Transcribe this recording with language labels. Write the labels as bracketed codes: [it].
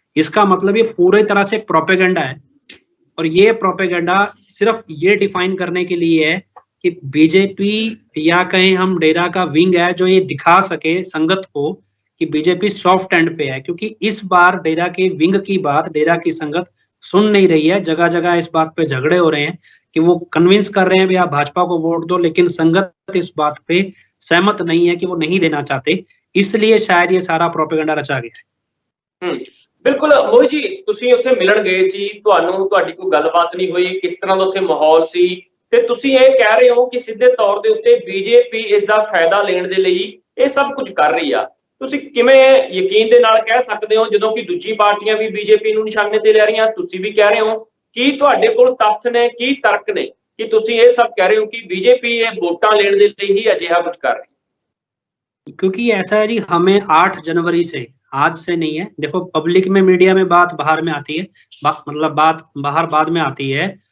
[hi] इसका मतलब ये पूरी तरह से प्रोपेगेंडा है, और ये प्रोपेगेंडा सिर्फ ये डिफाइन करने के लिए है कि बीजेपी या कहीं हम डेरा का विंग है जो ये दिखा सके संगत को कि बीजेपी सॉफ्ट एंड पे है, क्योंकि इस बार डेरा के विंग की बात डेरा की संगत सुन नहीं रही है। जगह जगह इस बात पे झगड़े हो रहे हैं कि वो कन्विंस कर रहे हैं भी आप भाजपा को वोट दो, लेकिन संगत इस बात पे सहमत नहीं है कि वो नहीं देना चाहते। इसलिए शायद ये सारा प्रोपेगेंडा रचा गया है। [pa] बिल्कुल मोहित जी, ਤੁਸੀਂ ਉੱਥੇ ਮਿਲਣ ਗਏ ਸੀ, ਤੁਹਾਨੂੰ ਤੁਹਾਡੀ ਕੋਈ ਗੱਲਬਾਤ ਨਹੀਂ ਹੋਈ, ਕਿਸ ਤਰ੍ਹਾਂ ਦਾ ਉੱਥੇ ਮਾਹੌਲ ਸੀ, ਤੇ ਤੁਸੀਂ ਇਹ ਕਹਿ ਰਹੇ ਹੋ ਕਿ ਸਿੱਧੇ ਤੌਰ ਦੇ ਉੱਤੇ ਬੀਜੇਪੀ ਇਸ ਦਾ ਫਾਇਦਾ ਲੈਣ ਦੇ ਲਈ ਇਹ ਸਭ ਕੁਝ ਕਰ ਰਹੀ ਆ। ਤੁਸੀਂ ਕਿਵੇਂ ਯਕੀਨ ਦੇ ਨਾਲ ਕਹਿ ਸਕਦੇ ਹੋ ਜਦੋਂ ਕਿ ਦੂਜੀ ਪਾਰਟੀਆਂ ਵੀ ਬੀਜੇਪੀ ਨੂੰ ਨਿਸ਼ਾਨੇ ਤੇ ਲੈ ਰਹੀਆਂ, ਤੁਸੀਂ ਵੀ ਕਹਿ ਰਹੇ ਹੋ? ਕੀ ਤੁਹਾਡੇ ਕੋਲ ਤੱਥ ਨੇ, ਕੀ ਤਰਕ ਨੇ ਕਿ ਤੁਸੀਂ ਇਹ ਸਭ ਕਹਿ ਰਹੇ हो कि बीजेपी ये वोटां लेने दे लिए ही अजिहा कुछ कर रही है? [hi] क्योंकि ऐसा है जी, हमें 8 जनवरी से, आज से नहीं है, देखो पब्लिक में मीडिया में बात बाहर में आती है, मतलब बात बाहर बाद में आती है।